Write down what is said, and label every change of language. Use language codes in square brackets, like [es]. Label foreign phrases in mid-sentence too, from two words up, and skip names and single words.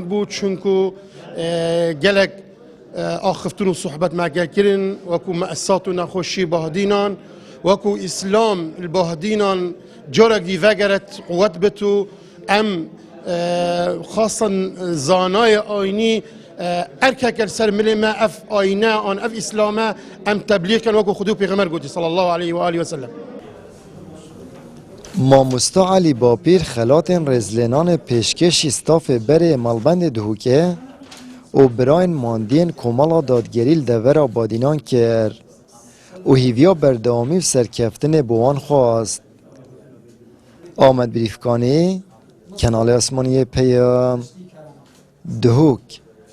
[ku] bû çunku gelek axiftin û sohbet me kirin wekû meesat û nexweşî Bahdînan wekû îslam li Bahdînan carekî vegeret quwet bit û em xasan zanayê aynî erkek ser milê me ev ayne an ev îslame em tebliğ kin wekû Xwedî û Pêxember gotî [ar] صلى الله عليه وعلى آله وسلم. [ku] مامۆستا علی باپیر خلاتên rêzlênanê pêşkêşî stafê berê malbendê Duhokê û birayên mandiyên kômala dadgerî li devera Badînan kir û hîviya berdewamî û serkeftinê bi wan xwast. Amed Birîfkanî, Kenalê Esmaniyê Peyam, Duhok.